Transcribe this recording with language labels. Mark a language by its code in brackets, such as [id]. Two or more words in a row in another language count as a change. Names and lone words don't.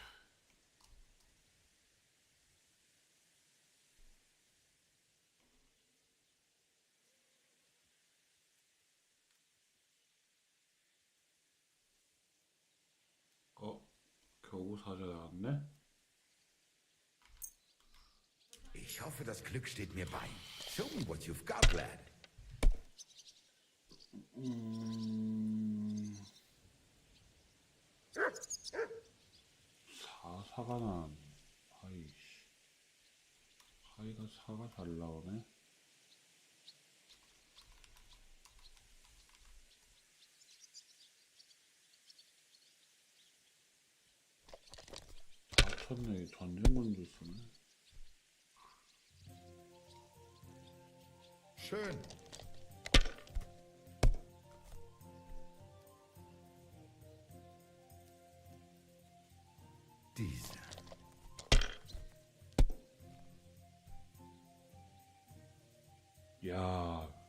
[ko] 겨우 사자 나왔네. [de] Ich hoffe, das Glück steht mir bei. [en] Show me what you've got, lad. [ko] 사가 난. 아이씨. 하이가 사가 잘 나오네. 다쳤네. 전쟁군주 쓰네. [de] Schön. Diese. [ko] 야.